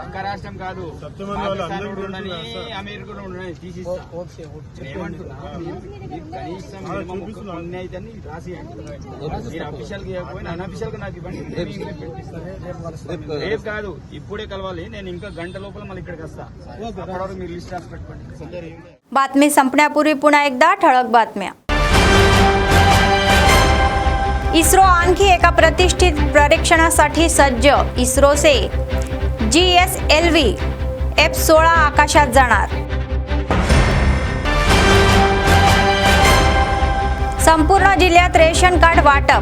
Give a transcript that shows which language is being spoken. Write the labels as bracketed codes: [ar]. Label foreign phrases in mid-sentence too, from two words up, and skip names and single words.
[te] పక్క రాష్ట్రం కాదు, ఉండని అమెరికా ఉండని తీసిస్తా. ఏమంటున్నా మీరు కనీసం కొన్ని అయితే రాసేయండి. మీరు అఫీషియల్ గా ఇవ్వకపోయినా అన్అఫీషియల్ గా నాకు ఇవ్వండి. రేపు కాదు ఇప్పుడే కలవాలి. నేను ఇంకా గంట లోపల మళ్ళీ ఇక్కడికి వస్తా. అప్పటివరకు మీరు లిస్ట్ రాసి పెట్టుకోండి. [mr] बातमी संपण्यापूर्वी पुन्हा एकदा ठळक बातम्या. इस्रो आणखी एका प्रतिष्ठित परीक्षणासाठी सज्ज. इस्रोचे GSLV F-16 आकाशात जाणार. संपूर्ण जिल्ह्यात रेशन कार्ड वाटप.